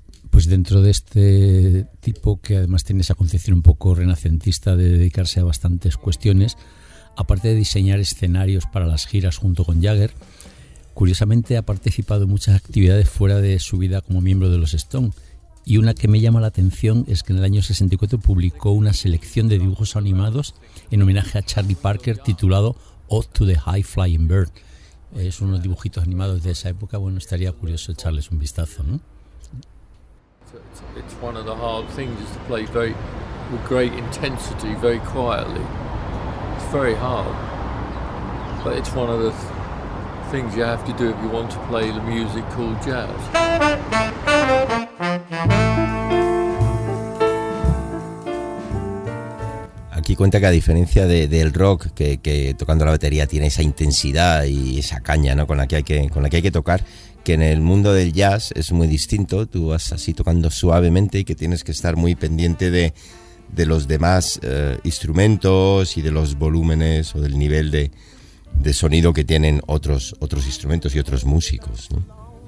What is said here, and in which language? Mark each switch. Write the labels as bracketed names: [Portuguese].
[Spanish] Pues dentro de este tipo que además tiene esa concepción un poco renacentista de dedicarse a bastantes cuestiones, aparte de diseñar escenarios para las giras junto con Jagger, curiosamente ha participado en muchas actividades fuera de su vida como miembro de los Stone. Y una que me llama la atención es que en el año 64 publicó una selección de dibujos animados en homenaje a Charlie Parker titulado Ode to the High Flying Bird. Es unos dibujitos animados de esa época. Bueno, estaría curioso echarles un vistazo, ¿no? [English] It's one of the hard things is to play very with great intensity, very quietly. It's very hard, but it's one of the things you have to do if you want to play the music called jazz. [Spanish] Aquí cuenta que a diferencia del rock, que tocando la batería tiene esa intensidad y esa caña, ¿no? con la que hay que tocar, que en el mundo del jazz es muy distinto, tú vas así tocando suavemente y que tienes que estar muy pendiente de los demás instrumentos y de los volúmenes o del nivel de sonido que tienen otros instrumentos y otros músicos, ¿no?